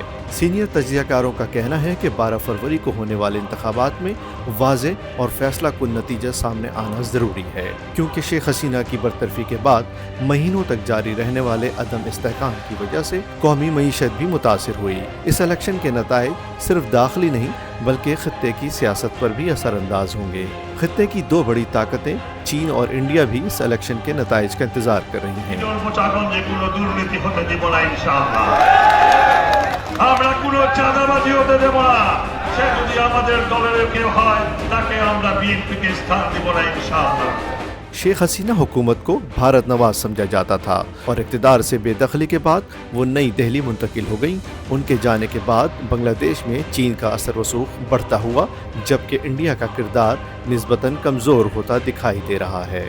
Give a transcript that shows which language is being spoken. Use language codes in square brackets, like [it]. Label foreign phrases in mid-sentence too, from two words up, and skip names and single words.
[ur] سینئر تجزیہ کاروں کا کہنا ہے کہ 12 فروری کو ہونے والے انتخابات میں واضح اور فیصلہ کن نتیجہ سامنے آنا ضروری ہے، کیونکہ شیخ حسینہ کی برطرفی کے بعد مہینوں تک جاری رہنے والے عدم استحکام کی وجہ سے قومی معیشت بھی متاثر ہوئی۔ اس الیکشن کے نتائج صرف داخلی نہیں بلکہ خطے کی سیاست پر بھی اثر انداز ہوں گے۔ خطے کی دو بڑی طاقتیں چین اور انڈیا بھی اس الیکشن کے نتائج کا انتظار کر رہی ہیں۔ [bn] আমরা কোনো চাঁদাবাজি হতে দেব না, সে যদি আমাদের দলের কেউ হয় তাকে আমরা বিএনপিকে স্থান দেব না ইনশাআল্লাহ۔ شیخ حسینہ حکومت کو بھارت نواز سمجھا جاتا تھا اور اقتدار سے بے دخلی کے بعد وہ نئی دہلی منتقل ہو گئیں۔ ان کے جانے کے بعد بنگلہ دیش میں چین کا اثر رسوخ بڑھتا ہوا، جبکہ انڈیا کا کردار نسبتاً کمزور ہوتا دکھائی دے رہا ہے۔